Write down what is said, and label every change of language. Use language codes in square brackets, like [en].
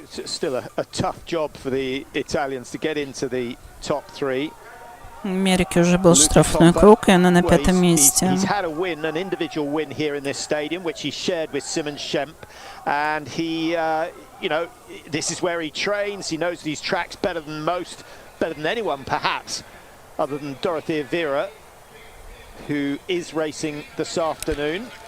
[en] It's still a tough job for the Italians to get into the top 3. [ru] В Америке уже был штрафной круг, и она на 5-м месте. [en] He's had a win, an individual win here in this stadium, which he shared with Simon Schemp, and he, you know, this is where he trains. He knows these tracks better than most, better than anyone, perhaps, other than Dorothea Vera, who is racing this afternoon.